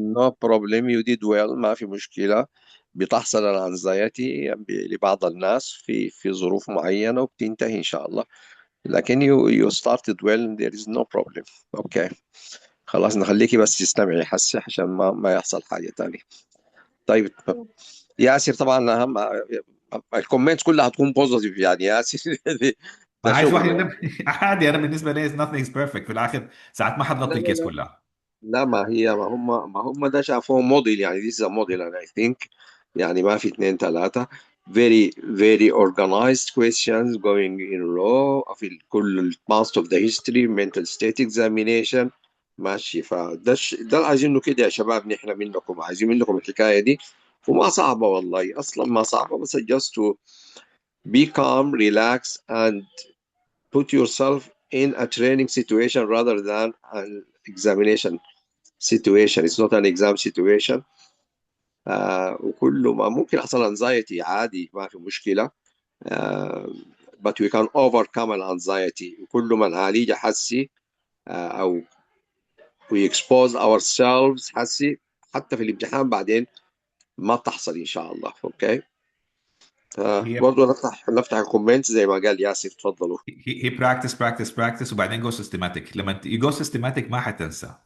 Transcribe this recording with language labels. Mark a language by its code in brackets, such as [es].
[en] no problem, you did well، [ar] ما في مشكلة. بتحصل الانزايتي لبعض الناس في ظروف معينة وبتنتهي إن شاء الله، لكن [en] you started well, there is no problem. [ar] اوكي، خلاص نخليكي بس تستمعي حسي عشان ما يحصل حاجة تانية. طيب ياسر، طبعا أهم الكومنتس كلها هتكون بوزيتيف يعني ياسر. ما ده عايز واحد شغله. يقدم. عادي، انا بالنسبه لي [en] nothing is perfect [ar] في الاخر. ساعات ما لا الكيس لا كلها. لا، ما هم ده شافوه موديل، يعني [en] this is a model and I think [ar] يعني ما في اثنين ثلاثة. [en] very very organized questions going in a row [ar] في كل [en] most of the history mental state examination. [ar] ماشي، ده عايزينه كده يا شباب، نحن منكم عايزين منكم الحكاية دي. وما صعبة والله، أصلا ما صعبة، بس [en] just to be calm, relax and put yourself in a training situation rather than an examination situation. It's not an exam situation. [ar] وكله ما ممكن يحصل anxiety عادي، ما في مشكلة. [en] آه but we can overcome an anxiety. [ar] وكل ما نعالج حسي أو [en] we expose ourselves [ar] حسي، حتى في الامتحان بعدين ما بتحصل إن شاء الله. أوكي. هي برضه نفتح الكومنت زي ما قال ياسر، تفضلوا. هي براكتس وبعدين جو سيستماتيك. لما يجو سيستماتيك ما حتنسى.